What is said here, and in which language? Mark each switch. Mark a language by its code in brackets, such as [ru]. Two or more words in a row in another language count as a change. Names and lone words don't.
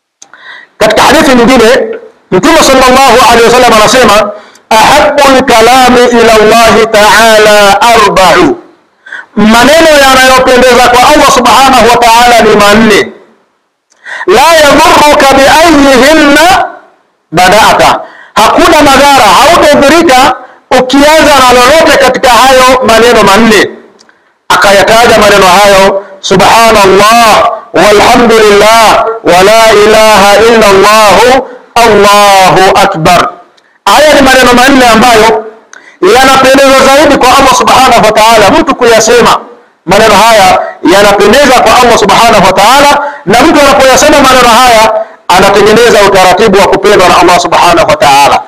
[sw] Katika hadithi nyingine Mtume [ar] صلى الله عليه وسلم [sw] anasema [ar] أحب الكلام إلى الله تعالى أربع, [sw] maneno yanayopendeza kwa Allah [ar] سبحانه وتعالى [sw] ni manne. [ar] لا يضرك بأيهن بدأت, [sw] hakuna madhara, hautadhurika ukianza na lolote katika hayo maneno manne. Akayataja maneno hayo [ar] سبحان الله والحمد لله ولا إله إلا الله الله أكبر. [sw] Haya ni maneno manne ambayo yanapendeza zaidi kwa Allah [ar] سبحانه وتعالى [sw] mtu kuyasema. Maneno haya yanapendeza kwa Allah [ar] سبحانه وتعالى, [sw] na mtu anapoyasema maneno haya anatengeneza utaratibu wa kupendwa na Allah [ar] سبحانه وتعالى.